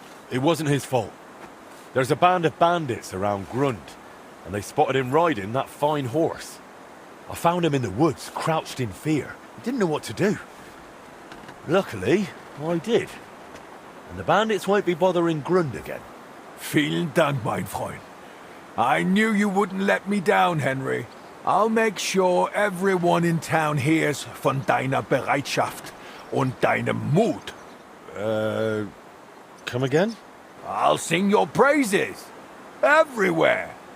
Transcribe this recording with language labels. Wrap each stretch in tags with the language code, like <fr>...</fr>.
<en>It wasn't his fault. There's a band of bandits around Grund, and they spotted him riding that fine horse. I found him in the woods, crouched in fear. I didn't know what to do. Luckily, I did. And the bandits won't be bothering Grund again.</en> <de>Vielen Dank, mein Freund.</de> <en>I knew you wouldn't let me down, Henry. I'll make sure everyone in town hears von deiner Bereitschaft und deinem Mut. Come again? I'll sing your praises. Everywhere.</en>